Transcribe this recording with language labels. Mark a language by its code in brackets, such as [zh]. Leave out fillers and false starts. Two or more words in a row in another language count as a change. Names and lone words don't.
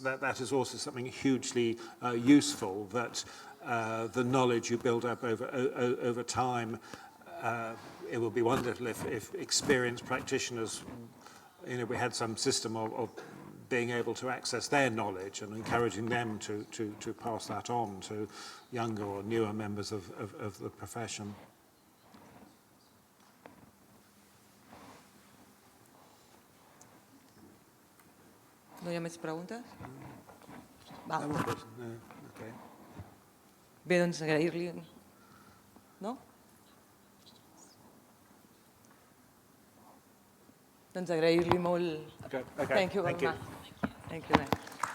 [en] That is also something hugely useful. That the knowledge you build up over time. It would be wonderful if experienced practitioners, we had some system of being able to access their knowledge and encouraging them to pass that on to younger or newer members of the profession. [ca] No hi ha més preguntes? No, okay. Bé, doncs agrair-li. No? Doncs agrair-li molt. Okay. [en] Thank you very much. Thank you.